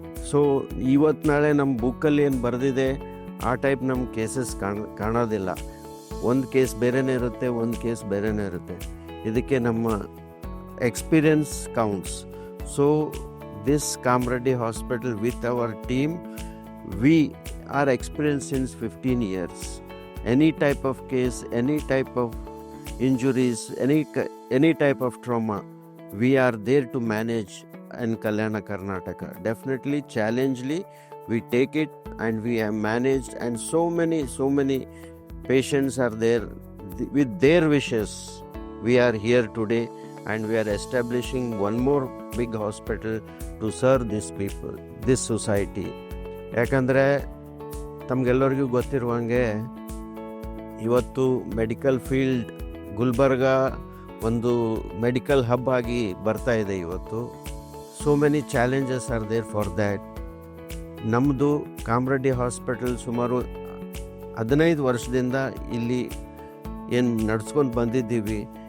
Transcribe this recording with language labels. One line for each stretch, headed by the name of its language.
Kannada: So ಇವತ್ತು ನಾಳೆ ನಮ್ಮ ಬುಕ್ಕಲ್ಲಿ ಏನು ಬರೆದಿದೆ ಆ ಟೈಪ್ ನಮ್ಮ ಕೇಸಸ್ ಕಾಣೋದಿಲ್ಲ. ಒಂದು ಕೇಸ್ ಬೇರೆನೇ ಇರುತ್ತೆ, ಒಂದು ಕೇಸ್ ಬೇರೆನೇ ಇರುತ್ತೆ. ಇದಕ್ಕೆ ನಮ್ಮ
English: Experience counts. So this Kamreddy Hospital, with our team, we are experienced since 15 years. Any type of case, any type of injuries, any type of trauma, we are there to manage in Kalyana, Karnataka. Definitely, challengingly, we take it and we have managed, and so many patients are there with their wishes. We are here today, and we are establishing one more big hospital to serve these people, this society.
Kannada: ಯಾಕಂದರೆ ತಮಗೆಲ್ಲರಿಗೂ ಗೊತ್ತಿರುವಂಗೆ ಇವತ್ತು medical field Gulbarga ಒಂದು medical hub ಆಗಿ ಬರ್ತಾ ಇದೆ ಇವತ್ತು.
English: So many challenges are there for that.
Kannada: ನಮ್ಮದು Kamareddy hospital ಸುಮಾರು 15 ವರ್ಷದಿಂದ ಇಲ್ಲಿ ಏನು ನಡ್ಸ್ಕೊಂಡು ಬಂದಿದ್ದೀವಿ.